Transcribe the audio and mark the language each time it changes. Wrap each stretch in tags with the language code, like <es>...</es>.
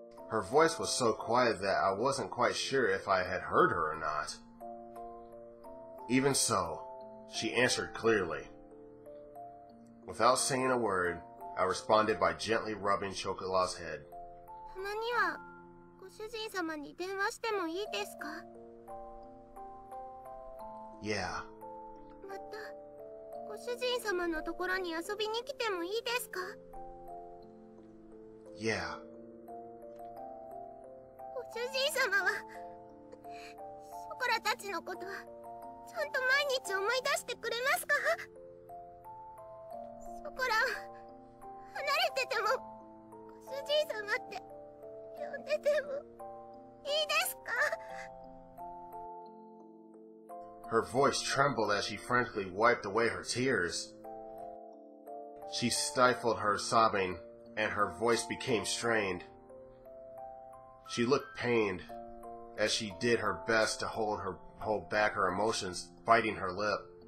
<en>Her voice was so quiet that I wasn't quite sure if I had heard her or not. Even so, she answered clearly. Without saying a word, I responded by gently rubbing Chocola's head.</en> <ja>たまにはご主人様に電話してもいいですか？</ja> <en>Yeah.</en> <ja>またご主人様のところに遊びに来てもいいですか？</ja> <en>Yeah.</en> <ja>ご主人様はショコラたちのことはちゃんと毎日思い出してくれますか？ショコラは離れててもご主人様って呼んでてもいいですか？</ja> <en>Her voice trembled as she frantically wiped away her tears. She stifled her sobbing, and her voice became strained. She looked pained as she did her best to hold back her emotions, biting her lip.</en>